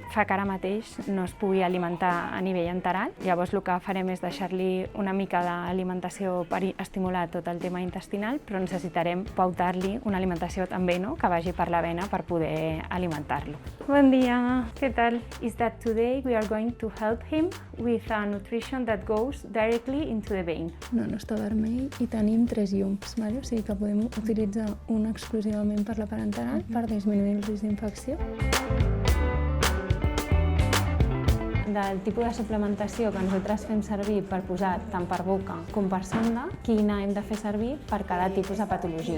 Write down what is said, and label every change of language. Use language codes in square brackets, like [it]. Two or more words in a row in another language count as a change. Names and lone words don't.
[ca] Fa que ara mateix no es pugui alimentar a nivell enteral. Llavors el que farem és deixar-li una mica d'alimentació per estimular tot el tema intestinal, però necessitarem pautar-li una alimentació també, que vagi per la vena per poder alimentar-lo. Bon dia, què tal? [en] Is that today we are going to help him with a nutrition that goes directly into the vein. [ca] No està vermell i tenim 3 llums, o sigui que podem utilitzar una exclusivament per la parenteral per disminuir el risc d'infecció. Del tipus de suplementació que nosaltres fem servir per posar tant per boca com per sonda, quina hem de fer servir per cada tipus de patologia.